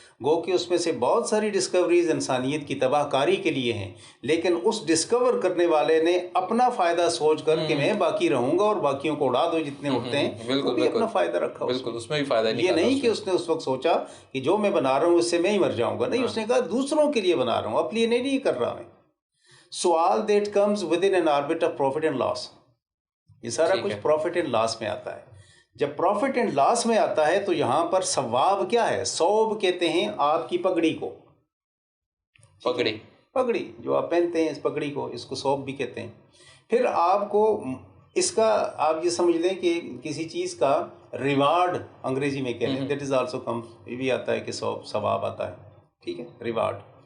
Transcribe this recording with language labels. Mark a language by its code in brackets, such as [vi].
[ur] گو کہ اس میں سے بہت ساری ڈسکوریز انسانیت کی تباہ کاری کے لیے ہیں، لیکن اس ڈسکور کرنے والے نے اپنا فائدہ سوچ کر کہ میں باقی رہوں گا اور باقیوں کو اڑا دو جتنے اٹھتے ہیں، وہ بھی اپنا فائدہ رکھا. بالکل، اس میں بھی فائدہ یہ نہیں کہ اس نے اس وقت سوچا کہ جو میں بنا رہا ہوں اس سے میں ہی مر جاؤں گا. نہیں، اس نے کہا دوسروں کے لیے بنا رہا ہوں، اپنے لیے نہیں کر رہا میں. [en] So all that comes within an orbit of profit and loss. [ur] یہ سارا کچھ پروفٹ اینڈ لاس میں آتا ہے. جب پروفٹ اینڈ لاس میں آتا ہے تو یہاں پر ثواب کیا ہے؟ ثوب کہتے ہیں آپ کی پگڑی کو. پگڑی جو آپ پہنتے ہیں، اس پگڑی کو، اس کو ثوب بھی کہتے ہیں. پھر آپ کو اس کا آپ یہ سمجھ لیں کہ کسی چیز کا ریوارڈ انگریزی میں کہہ لیں، [en] that is also come, [ur] یہ بھی آتا ہے کہ ثواب آتا ہے. ٹھیک ہے، ریوارڈ.